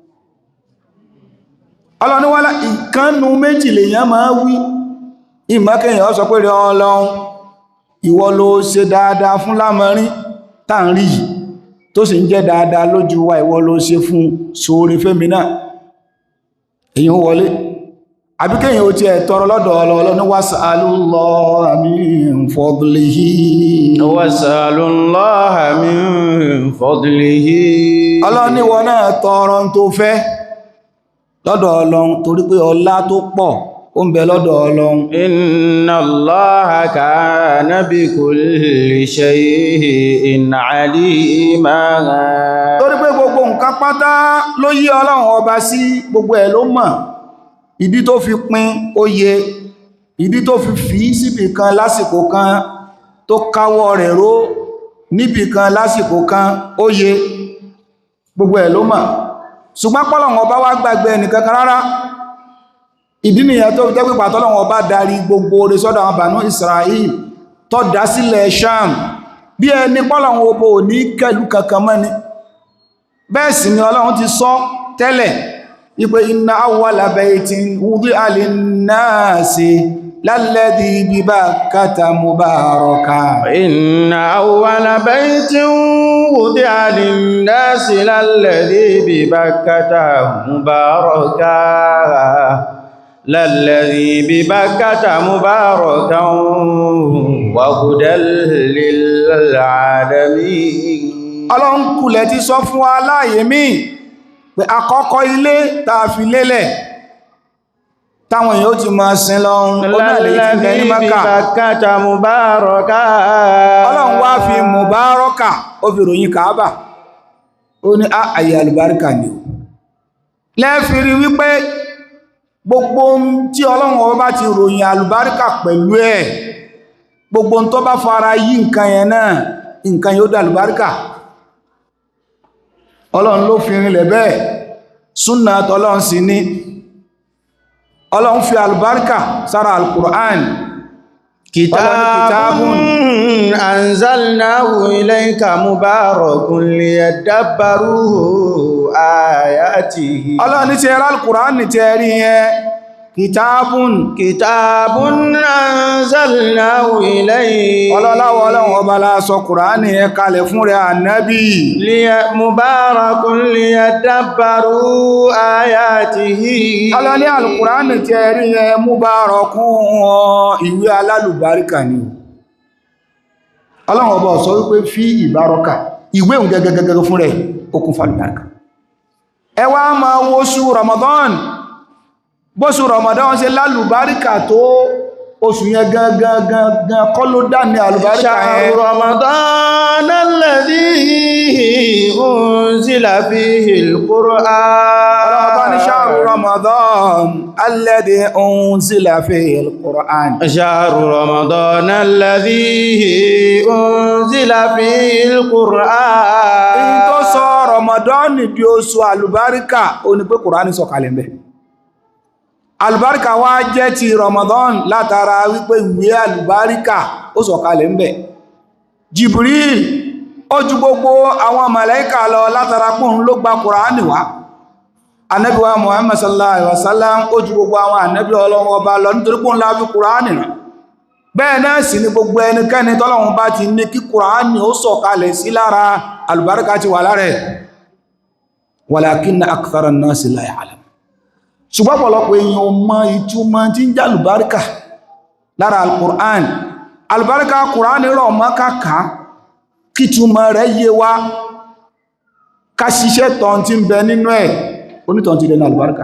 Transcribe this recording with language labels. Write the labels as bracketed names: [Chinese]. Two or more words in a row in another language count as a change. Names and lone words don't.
[Yoruba] Ọlọ́run wá ìkánnú méjì lèyàn máa wí ìmọ́kẹyàn sọ pé rẹ̀ Ọlọ́run ìwọ ló ṣe dáadáa fún lámọ́rin tá ń rí yìí tó sì ń jẹ́ dáadáa lójú wa ìwọ ló ṣe fún sóore fẹ́mi náà èyàn wọlé àbíkẹ́yìn ó ti ẹ̀ tọrọ lọ́dọ̀ Ọlọ́run ní [Arabic] واسألوا الله من فضله واسألوا الله من فضله. [Yoruba] Ọlọ́run ní wọ́n náà tọrọ tó fẹ́ lọ́dọ̀ Ọlọ́run torí pé ọlá tó pọ̀ ó ń bẹ lọ́dọ̀ Ọlọ́run. [Arabic] إن الله كان بكل شيء عليما. [Yoruba] torí pé gbogbo nǹkan pátá ló yé Ọlọ́run ọba sí gbogbo ẹ̀ ló mọ̀ ìdí tó fi pín oyè ìdí tó fi síbì kan lásìkò kan tó káwọ́ rẹ̀ ró níbì kan lásìkò kan oyè gbogbo ẹ̀ ló mọ̀ ṣùgbọ́n pọ́lọ̀wọ̀n ọba wá gbàgbé ẹnìkankan rárá ìdí nìyẹn tó jẹ́ pípa tọ́lọ̀wọ̀n ọba darí gbogbo oore sọ́dọ̀ àwọn Banu Israel tó dá sílẹ̀ Sham bí ẹni pọ́lọ̀wọ̀n ọba ò ní kẹlù kankan mọ́ni bẹ́ẹ̀ sì ni Ọlọ́run ti sọ tẹ́lẹ̀ ipe [Arabic] إن أول بيت وضع للناس للذي ببكة مباركة. إن أول بيت وضع للناس للذي ببكة مباركة. للذي ببكة مباركا وهدى للعالمين. [Yoruba] Ọlọ́run kulẹ̀ ti sọ fún wa láàyè míì pé àkọ́kọ́ ilé tàà fi lélẹ̀ táwọn èèyàn ó ti máa sin lọ́run ó náà lè ti bẹ ní Mákà. Ọlọ́run wá fi mùbárọ́kà ó fi ròyìn Kàábà ó ní àyè àlùbáríkà ni ó lẹ́fìrí wípé gbogbo tí Ọlọ́run ọba ti ròyìn àlùbáríkà pẹ̀lú ẹ̀ gbogbo tó bá fara yí nǹkan yẹn náà nǹkan yóò dá àlùbáríkà. Ọlọ́run ló fi rinlẹ̀ bẹ́ẹ̀ súnnà tọ́lọ́run sí ní Ọlọ́run fi albarka sára al-Qur'an [Arabic] كتاب أنزلناه إليك مبارك ليدبروا آياته. [Yoruba] Ọlọ́run ní ti ẹ̀rọ al-Qur'ani ti ẹ̀rí yẹn kitabun [Arabic] أنزلناه إليك. [Yoruba] Ọlọ́run ọba la sọ Qur'ani yẹn kalẹ̀ fún rẹ̀ Ànábì. [Arabic] مبارك ليدبروا آياته. [Yoruba] Ọlọ́run ní al-Qur'ani ti ẹ̀rí yẹn mubarakun ìwé alálùbáríkà ni. Ọlọ́run ọba sọ wípé fi ìbárọ́kà ìwé òun gẹ́gẹ́gẹ́gẹ́ fún rẹ̀ okùn falùbáríkà. Ẹ wá máa wo oṣù Ramadan, bóṣù Ramadan ṣe lálùbáríkà tó oṣù yẹn gangan kọ́ ló dá ní àlùbáríkà yẹn. [Arabic] شهر رمضان الذي أنزل فيه القرآن. [Yoruba] Ọlọ́run ní [Arabic] شهر رمضان الذي أنزل فيه القرآن. شهر رمضان الذي أنزل فيه القرآن. [Yoruba] Èyí tó sọ Ramadan di oṣù àlùbáríkà ó ní pé Qur'an sọ̀kalẹ̀ ńbẹ̀. Àlùbáríkà wá jẹ́ ti Ramadan látara wípé ìwé àlùbáríkà ó sọ̀kalẹ̀ ńbẹ̀. Jibril ó ju gbogbo àwọn màláíkà lọ látara pòun ló gba Kùránì wá. Ànábì wa Muhammad [Arabic] صلى الله عليه وسلم [Yoruba] ó ju gbogbo àwọn ànábì Ọlọ́run ọba lọ nítorí pòun la fi Kùránì rán. Bẹ́ẹ̀ náà sì ni gbogbo ẹnikẹ́ni tọ́lọ́run bá ti ní kí Kùránì ó sọ̀kalẹ̀ sí lára àlùbáríkà ti wà lára ẹ̀. [Arabic] ولكن أكثر الناس لا يعلم. [Yoruba] Ṣùgbọ́n pọ̀lọpọ̀ èèyàn mọ ìtumọ̀ tí ń jẹ́ alùbáríkà lára al-Qur'an. Alùbáríkà Qur'an rọ̀ mọ́ kàkà kí túmọ̀ rẹ̀ yé wa ká ṣiṣẹ́ tọ́n tí ń bẹ nínú ẹ̀ onítọ̀n ti dẹ̀nà alùbáríkà.